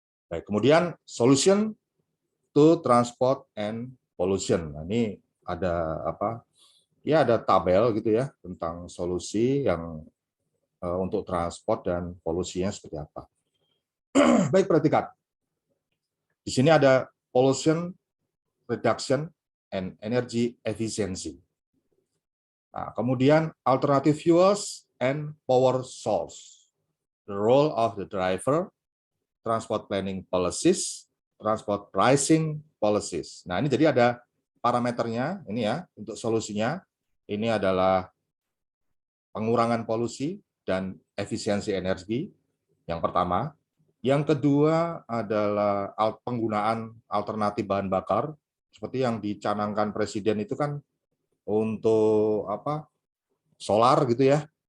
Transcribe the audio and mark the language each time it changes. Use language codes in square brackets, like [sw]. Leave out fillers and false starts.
[id] Baik, kemudian [en] solution to transport and pollution. [id] Nah, ini ada ya ada tabel gitu ya tentang solusi yang untuk transport dan polusinya seperti apa. Baik, perhatikan. Di sini ada [en] pollution reduction and energy efficiency. [id] Nah, kemudian [en] alternative fuels and power source. The role of the driver, transport planning policies, transport pricing policies. [id] Nah, ini jadi ada parameternya ini ya untuk solusinya. Ini adalah pengurangan polusi dan efisiensi energi yang pertama. Yang kedua adalah penggunaan alternatif bahan bakar seperti yang dicanangkan Presiden itu kan untuk solar gitu ya.